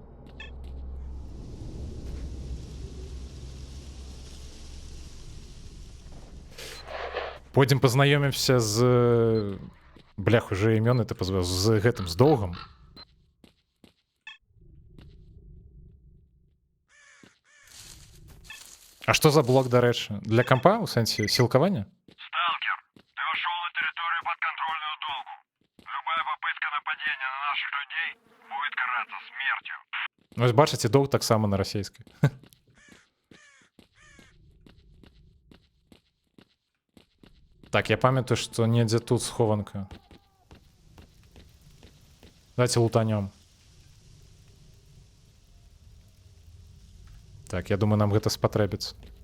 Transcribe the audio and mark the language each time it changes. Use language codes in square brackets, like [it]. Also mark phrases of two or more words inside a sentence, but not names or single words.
[be] Пойдзем пазнаёмімся з... Блях, уже імёны ты пазваў, з гэтым, з доўгам. А што за блок, дарэчы? Для кампа, у сэнсе сілкавання? [ru] Сталкер, ты вошел на территорию подконтрольную долгу. Любая попытка нападения на наших людей будет караться смертью. [be] Вось бачыце, доўг таксама на расейскай. Так, я памятаю, што недзе тут схованка. [ru] Давайте лутанём. [be] Так, я думаю, нам гэта спатрэбіцца.